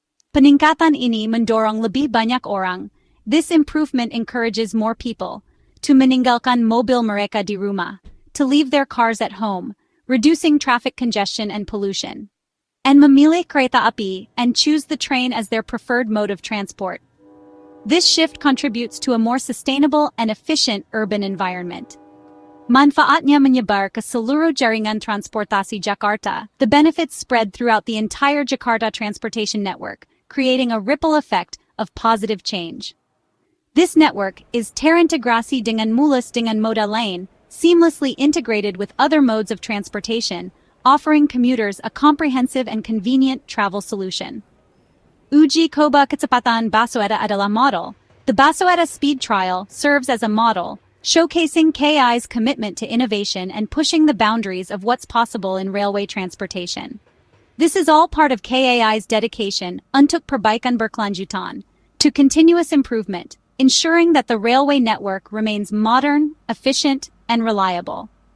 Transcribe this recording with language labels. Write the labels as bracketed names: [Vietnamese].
[Indonesian] Peningkatan ini mendorong lebih banyak orang. [English] This improvement encourages more people to meninggalkan mobil mereka di rumah, to leave their cars at home, reducing traffic congestion and pollution, and memilih kereta api and choose the train as their preferred mode of transport. This shift contributes to a more sustainable and efficient urban environment. [Indonesian] Manfaatnya menyebar ke seluruh jaringan transportasi Jakarta. [English] The benefits spread throughout the entire Jakarta transportation network, creating a ripple effect of positive change. This network is terintegrasi dengan mulus dengan moda lain, seamlessly integrated with other modes of transportation, offering commuters a comprehensive and convenient travel solution. [Indonesian] Uji coba kecepatan Basoeta adalah model. [English] The Basoeta speed trial serves as a model, showcasing KAI's commitment to innovation and pushing the boundaries of what's possible in railway transportation. This is all part of KAI's dedication untuk perbaikan berkelanjutan, to continuous improvement, ensuring that the railway network remains modern, efficient, and reliable.